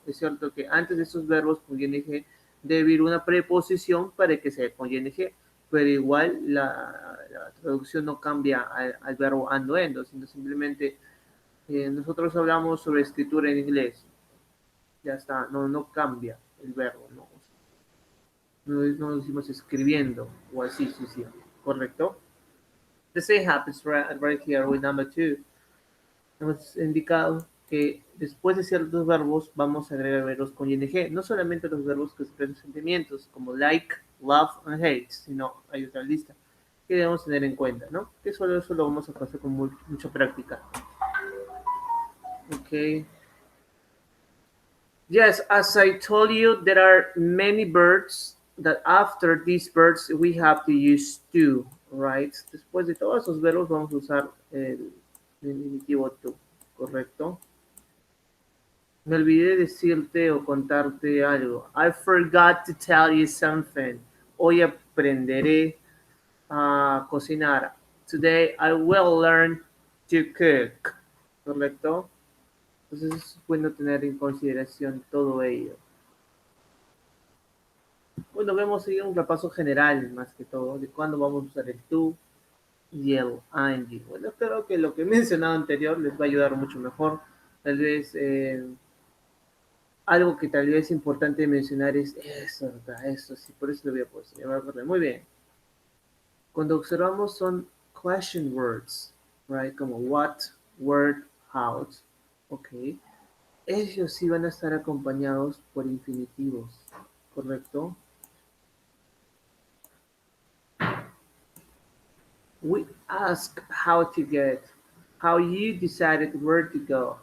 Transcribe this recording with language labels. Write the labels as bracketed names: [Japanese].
[Spanish] Es cierto que antes de esos verbos con ing debe ir una preposición para que sea con ing, pero igual la traducción no cambia al verbo ando endo, sino simplemente nosotros hablamos sobre escritura en inglés. Ya está, no cambia el verbo, no decimos escribiendo o así, sí, sí, correcto. [English] The same happens right here with number two. [Spanish] Hemos indicado que después de ciertos verbos vamos a agregar verbos con ing, no solamente los verbos que expresan sentimientos como like, love and hate, sino hay otra lista. que debemos tener en cuenta, ¿no? Que solo eso lo vamos a hacer con mucha práctica. [English] Okay. Yes, as I told you, there are many verbs that after these verbs we have to use to, right? [Spanish] Después de todos esos verbos vamos a usar el infinitivo to, ¿correcto? Me olvidé decirte o contarte algo. [English] I forgot to tell you something. [Spanish] Hoy aprenderé a cocinar. [English] Today I will learn to cook. [Spanish] ¿Correcto? Entonces es bueno tener en consideración todo ello. Bueno, vemos ahí un repaso general más que todo de cuándo vamos a usar el to y el ing. Bueno, espero que lo que he mencionado anterior les va a ayudar mucho mejor. Tal vez algo que tal vez es importante mencionar es eso, ¿verdad? Eso, sí, por eso lo voy a poner. Ya me acordé. Muy bien. Cuando observamos son [English] question words, right? [Spanish] Como what, where, how, ok. Ellos sí van a estar acompañados por infinitivos, ¿correcto? [English] We ask how to get, how you decided where to go.